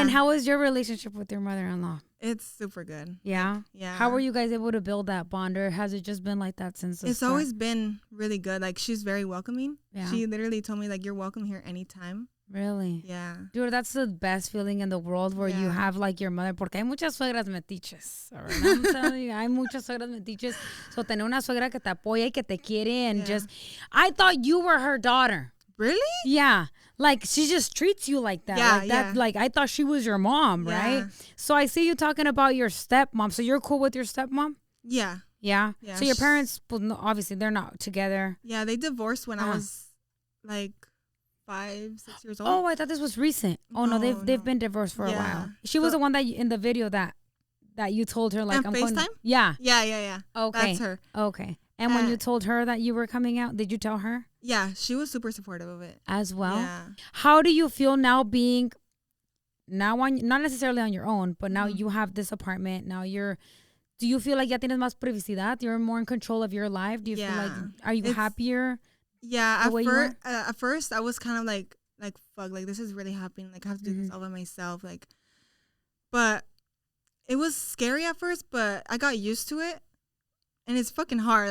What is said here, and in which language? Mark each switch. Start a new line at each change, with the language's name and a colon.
English: And how was your relationship with your mother-in-law? It's super good. Yeah? Yeah. How were you guys able to build that bond, or has it just been like that since the It's start? always been really good. Like, she's very welcoming. Yeah. She literally told me, like, you're welcome here anytime. Really? Yeah. Dude, that's the best feeling in the world where you have, like, your mother.
Spanish: Porque hay muchas suegras metiches.
English: Right? I'm telling you,
Spanish: hay muchas suegras metiches. So, tener una suegra que te apoya y que te quiere
English: and just... I thought you were her daughter. Really? Yeah. Like, she just treats you like that. Yeah, like that. yeah. Like, I thought she was your mom, right? So, I see you talking about your stepmom. So, you're cool with your stepmom? Yeah. Yeah? So, your parents, well, no, obviously, they're not together. Yeah, they divorced when I was, like... 5, 6 years old. Oh, I thought this was recent. Oh no, they've been divorced for a while. She was the one that in the video that you told her, like, and I'm FaceTime? going. Yeah. Yeah. Okay. That's her. Okay. And when you told her that you were coming out, did you tell her? Yeah, she was super supportive of it. As well? Yeah. How do you feel now being on, not necessarily on your own, but now you have this apartment. Now do you feel like
Spanish: ya tienes más privacidad?
English: You're more in control of your life? Do you feel like, are you happier? Yeah, at first I was kind of like fuck, like this is really happening. Like I have to do this all by myself. Like, but it was scary at first, but I got used to it. And it's fucking hard.